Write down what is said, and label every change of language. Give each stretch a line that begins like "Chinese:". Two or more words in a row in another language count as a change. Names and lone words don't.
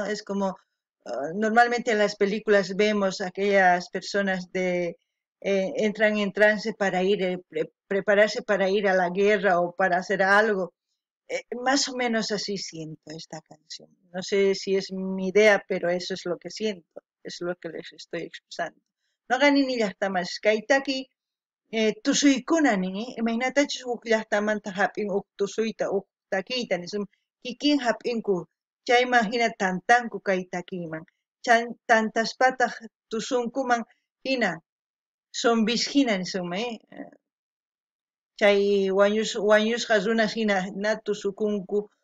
Spanish: Es como normalmente en las películas vemos aquellas personas entran en trance para ir, prepararse para ir a la guerra o para hacer algo. Más o menos así siento esta canción. No sé si es mi idea, pero eso es lo que siento, es lo que les estoy expresando. No ganin ni hasta más.
Quechua: Kaitaki, tusuykunanin, imagínate llaqtamanta hap'in tusuyta takiyta nisum kikin hap'inku chay imagina tantanku kay takiman tantaspataq tusunkuman hina zombishina nisunman chay wañusqa runas hina na tusukunku